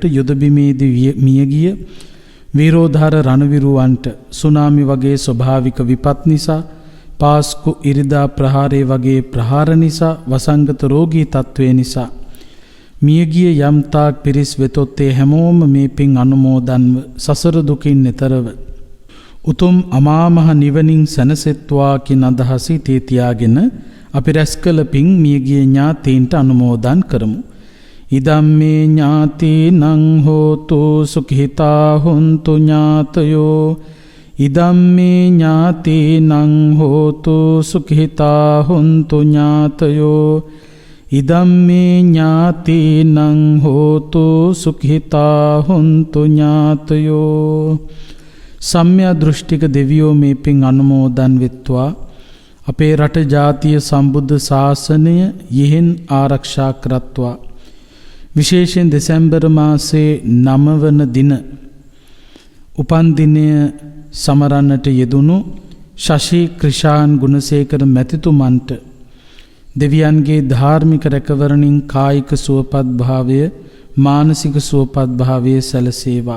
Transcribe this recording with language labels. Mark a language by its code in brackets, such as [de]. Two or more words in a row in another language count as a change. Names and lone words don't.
[si] යුද බිමේදී මියගිය වීරෝධාර රණවිරුවන්ට සුනාමි වගේ ස්වභාවික විපත් නිසා පාස්කු ඉරිදා ප්‍රහාරය වගේ ප්‍රහාර නිසා වසංගත රෝගී තත්ත්වය නිසා මියගිය යම්තාක් පිරිස් වෙතොත් ඒ හැමෝම මේ පින් අනුමෝදන්ව සසර දුකින් එතරව උතුම් අමා මහ නිවනින් සැනසෙත්වා කින අදහසින් තියාගෙන අපි රැස් කළ පින් මියගිය ඥාතීන්ට අනුමෝදන් කරමු. [pi] ඉදම්මේ ඥාතීනං හෝතු සුඛිතා හොන්තු ඥාතයෝ ඉදම්මේ ඥාතීනං හෝතු සුඛිතා හොන්තු ඥාතයෝ ඉදම්මේ ඥාතීනං හෝතු සුඛිතා හොන්තු ඥාතයෝ. [si] සම්‍යක් දෘෂ්ටික දෙවියෝ මේ පින් අනුමෝදන් වෙත්වා අපේ රට ජාතිය සම්බුද්ධ ශාසනය යෙහෙන් ආරක්ෂා කරත්වා. විශේෂයෙන් දෙසැම්බර් මාසයේ 9 වන දින උපන් දිනය සමරන්නට යෙදුණු ශෂි ක්‍රිෂාන් ගුණසේකර මැතිතුමන්ට දෙවියන්ගේ ධාර්මික රැකවරණින් කායික සුවපත් භාවය මානසික සුවපත් භාවය සැලසේවා.